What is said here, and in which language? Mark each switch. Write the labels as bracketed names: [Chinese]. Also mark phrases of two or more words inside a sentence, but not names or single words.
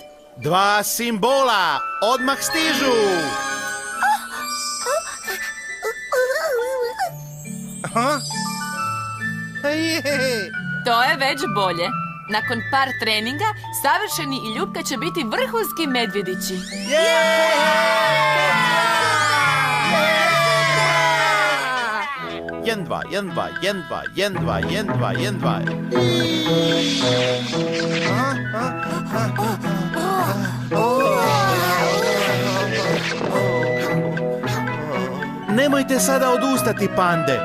[Croatian] 2 simbola odmah stižu. To je već bolje. Nakon par treninga, Savršeni i Ljupka će biti vrhunski medvjedići. Jen, dva, jen, dva, jen, dva, jen, dva, jen, dva, jen, dva. Nemojte sada odustati, pande.